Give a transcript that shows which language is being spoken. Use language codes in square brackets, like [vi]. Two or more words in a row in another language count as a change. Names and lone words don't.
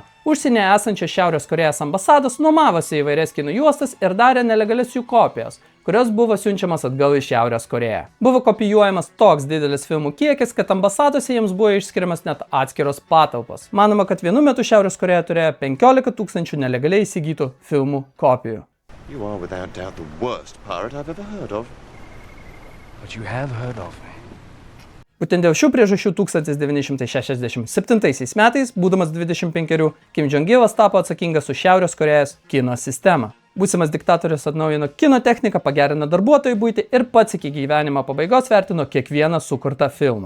[lt] Užsienyje esančios Šiaurės Korėjos ambasados nuomavosi įvairias kino juostas ir darė nelegalias jų kopijas, kurios buvo siunčiamas atgal į Šiaurės Korėją. Buvo kopijuojamas toks didelis filmų kiekis, kad ambasadose jiems buvo išskiriamas net atskiros patalpos. Manoma, kad vienu metu Šiaurės Korėja turėjo 15 000 nelegaliai įsigytų filmų kopijų. [en] You are without doubt the worst pirate I've ever heard of. But you have heard of me. [lt] Būtent dėl šių priežasčių 1967 metais, būdamas 25, Kim Jong-ilas tapo atsakingas už Šiaurės Korėjos kino sistemą. Būsimas diktatorius atnaujino kino techniką, pagerino darbuotojų buitį ir pats iki gyvenimo pabaigos vertino kiekvieną sukurtą filmą.